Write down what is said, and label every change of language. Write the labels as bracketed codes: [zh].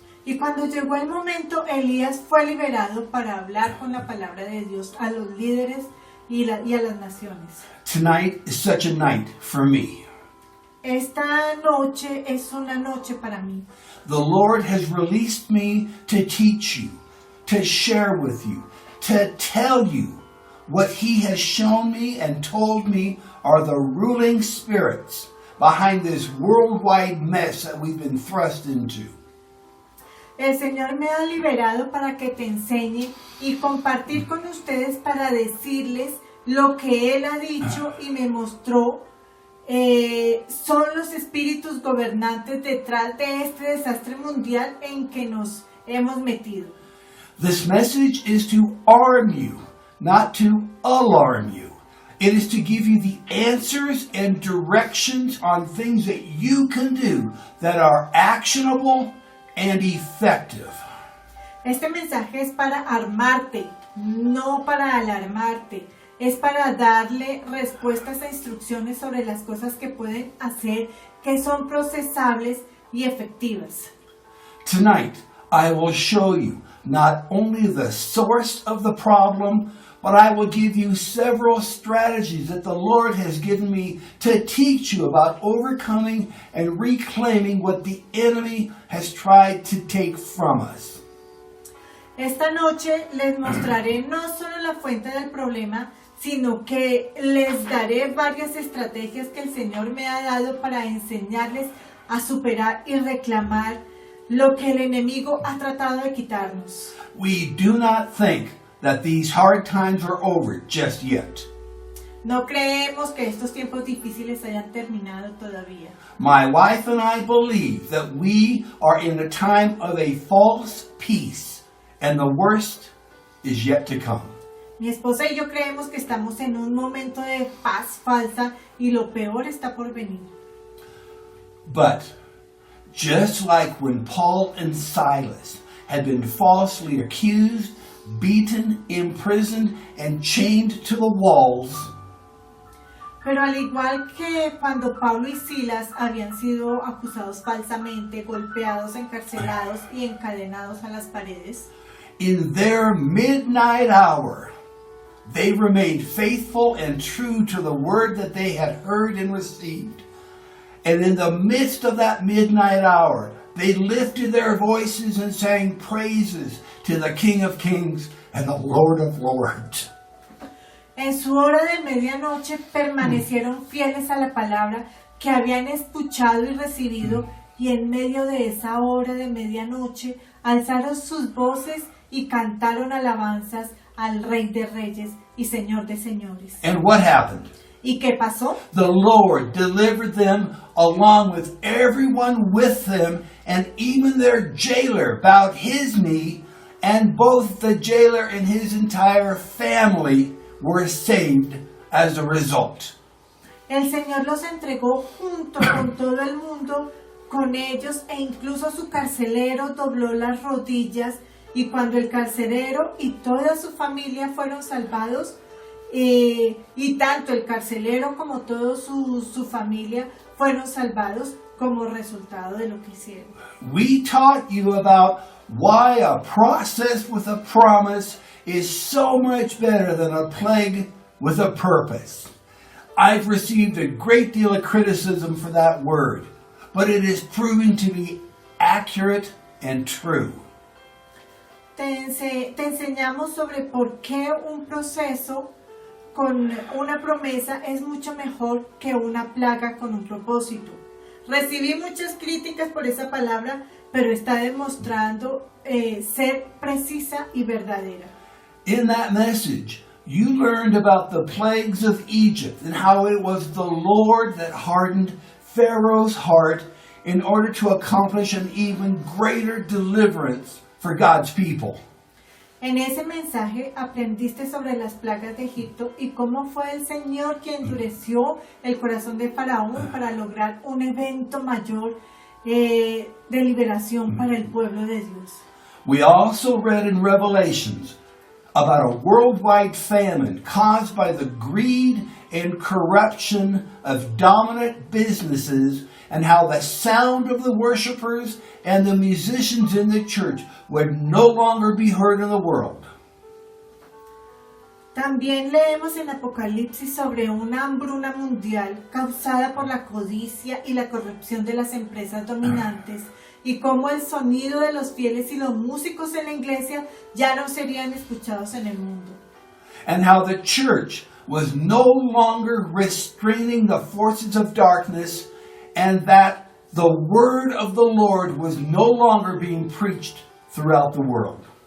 [es] Y cuando llegó el momento, Elías fue liberado para hablar con la palabra de Dios a los líderes y a las naciones. [en] Tonight is such a night for me. [es] Esta noche es una noche para mí. [en] The Lord has released me to teach you, to share with you, to tell you what He has shown me and told me are the ruling spirits behind this worldwide mess that we've been thrust into. [es] El Señor me ha liberado para que te enseñe y compartir con ustedes para decirles lo que Él ha dicho y me mostró. Son los espíritus gobernantes detrás de este desastre mundial en que nos hemos metido. [en] This message is to arm you, not to alarm you. It is to give you the answers and directions on things that you can do that are actionable and effective. [es] Este mensaje es para armarte, no para alarmarte, es para darle respuestas e instrucciones sobre las cosas que pueden hacer, que son procesables y efectivas. [en] Tonight, I will show you not only the source of the problem, but I will give you several strategies that the Lord has given me to teach you about overcoming and reclaiming what the enemy has tried to take from us. [es] Esta noche les mostraré no solo la fuente del problema, sino que les daré varias estrategias que el Señor me ha dado para enseñarles a superar y reclamar lo que el enemigo ha tratado de quitarnos. [en] We do not think that these hard times are over just yet. [es] No creemos que estos tiempos difíciles hayan terminado todavía. [en] My wife and I believe that we are in a time of a false peace, and the worst is yet to come. [es] Mi esposa y yo creemos que estamos en un momento de paz falsa y lo peor está por venir. [en] But just like when Paul and Silas had been falsely accused, beaten, imprisoned, and chained to the walls, [es] Pero al igual que cuando Pablo y Silas habían sido acusados falsamente, golpeados, encarcelados y encadenados a las paredes, [en] in their midnight hour, they remained faithful and true to the word that they had heard and received. And in the midst of that midnight hour, they lifted their voices and sang praises to the King of Kings and the Lord of Lords. [es] en su hora de medianoche permanecieron fieles a la palabra que habían escuchado y recibido, y en medio de esa hora de medianoche alzaron sus voces y cantaron alabanzas al Rey de Reyes y Señor de Señores. [en] And what happened? [es] ¿Y qué pasó? [en] The Lord delivered them along with everyone with them, and even their jailer bowed his knee, and both the jailer and his entire family were saved as a result. [es] El Señor los entregó junto con todo el mundo, con ellos, e incluso su carcelero dobló las rodillas, y cuando el carcelero y toda su familia fueron salvados, y tanto el carcelero como toda su familia fueron salvados como resultado de lo que hicieron. [en] We taught you about why a process with a promise is so much better than a plague with a purpose. I've received a great deal of criticism for that word, but it is proving to be accurate and true. [es] Te enseñamos sobre por qué un proceso con una promesa es mucho mejor que una plaga con un propósito. Recibí muchas críticas por esa palabra, pero está demostrando ser precisa y verdadera. [en] In that message, you learned about the plagues of Egypt and how it was the Lord that hardened Pharaoh's heart in order to accomplish an even greater deliverance for God's people. [es] En ese mensaje aprendiste sobre las plagas de Egipto y cómo fue el Señor quien endureció el corazón de Faraón para lograr un evento mayor de liberación para el pueblo de Dios. [en] We also read in Revelations about a worldwide famine caused by the greed and corruption of dominant businesses, and how the sound of the worshipers and the musicians in the church would no longer be heard in the world. [es] También leemos en Apocalipsis sobre una hambruna mundial causada por la codicia y la corrupción de las empresas dominantes, y cómo el sonido de los fieles y los músicos en la iglesia ya no serían escuchados en el mundo. [en] And how the church was no longer restraining the forces of darkness, and that the word of the Lord was no longer being preached throughout the world.